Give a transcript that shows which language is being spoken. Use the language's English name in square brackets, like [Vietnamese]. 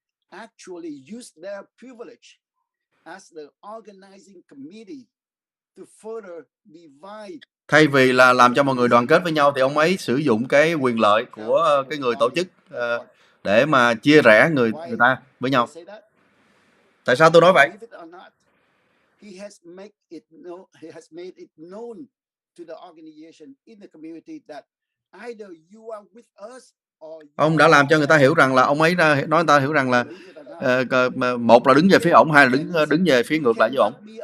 [English] Actually use their privilege as the organizing committee to further divide. [Vietnamese] Thay vì là làm cho mọi người đoàn kết với nhau thì ông ấy sử dụng cái quyền lợi của cái người tổ chức để mà chia rẽ người ta với nhau. Tại sao tôi nói vậy? [English] He has made it known to the organization in the community that either you are with us. [Vietnamese] Ông đã làm cho người ta hiểu rằng là ông ấy nói người ta hiểu rằng là một là đứng về phía ổng, hai là đứng về phía ngược lại với ổng.